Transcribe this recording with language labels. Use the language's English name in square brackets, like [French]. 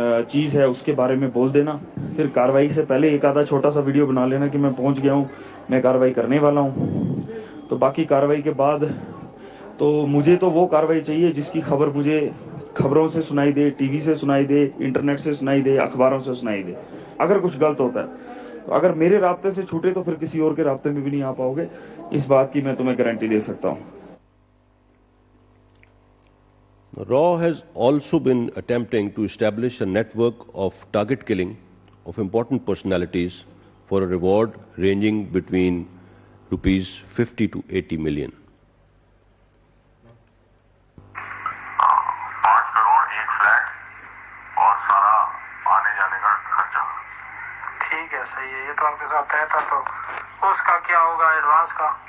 [Hindi] चीज है उसके बारे में बोल देना फिर कार्रवाई से पहले एक आधा छोटा सा वीडियो बना लेना कि मैं पहुंच गया हूँ मैं कार्रवाई करने वाला हूँ तो बाकी कार्रवाई के बाद तो मुझे तो वो कार्रवाई चाहिए जिसकी खबर मुझे खबरों से सुनाई दे टीवी से सुनाई दे इंटरनेट से सुनाई दे अखबारों से सुनाई दे अगर कुछ गलत होता है तो अगर मेरे राब्ते से छूटे तो फिर किसी और के राब्ते में भी नहीं आ पाओगे इस बात की मैं तुम्हें गारंटी दे सकता हूँ [English] RAW has also been attempting to establish a network of target killing of important personalities for a reward ranging between rupees 50 to 80 million. [Hindi] 5 crore एक फ्लैट और सारा आने जाने का खर्चा ठीक है सही है ये तो आपके साथ तय था तो उसका क्या होगा एडवांस का